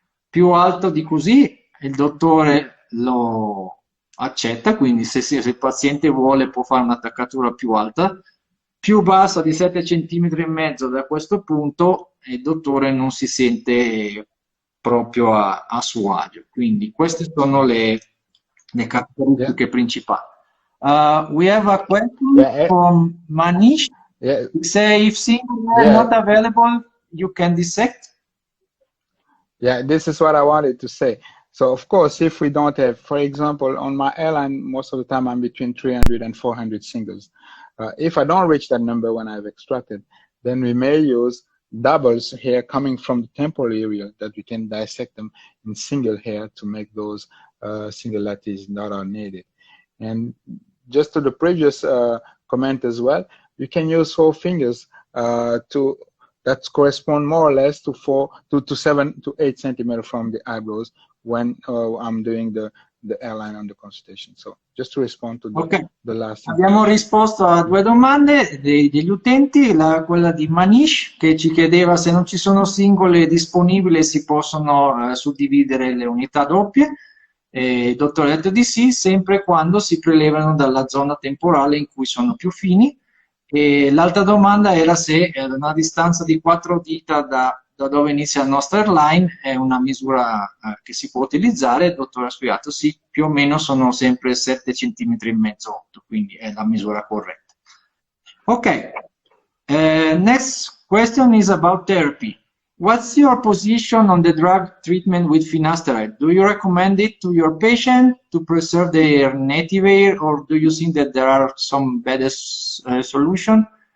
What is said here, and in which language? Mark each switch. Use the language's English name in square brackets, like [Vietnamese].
[Italian] Più alto di così il dottore lo accetta, quindi se il paziente vuole può fare un'attaccatura più alta. Più bassa di 7 cm e mezzo da questo punto il dottore non si sente proprio a suo agio. Quindi queste sono le caratteristiche principali. [English] We have a question from Manish. Say, if single hair not available, you can dissect? Yeah, this is what I wanted to say. So of course, if we don't have, for example, on my hairline, most of the time I'm between 300 and 400 singles. If I don't reach that number when I've extracted, then we may use doubles hair coming from the temporal area that we can dissect them in single hair to make those singularities that are needed. And just to the previous comment as well, you can use 4 fingers that correspond more or less to 7 to 8 centimeters from the eyebrows when I'm doing the hairline on the consultation. So just to respond to the last. [Italian] Abbiamo risposto a 2 domande degli utenti, quella di Manish che ci chiedeva se non ci sono singole disponibili si possono suddividere le unità doppie. Il dottore ha detto di sì, sempre quando si prelevano dalla zona temporale in cui sono più fini. E l'altra domanda era se una distanza di 4 dita da dove inizia la nostra hairline è una misura che si può utilizzare. Il dottore ha spiegato sì, più o meno sono sempre 7 cm e mezzo, 8, quindi è la misura corretta. [English] Ok, next question is about therapy. What's your position on the drug treatment with finasteride? Do you recommend it to your patient to preserve their native hair, or do you think that there are some better solution?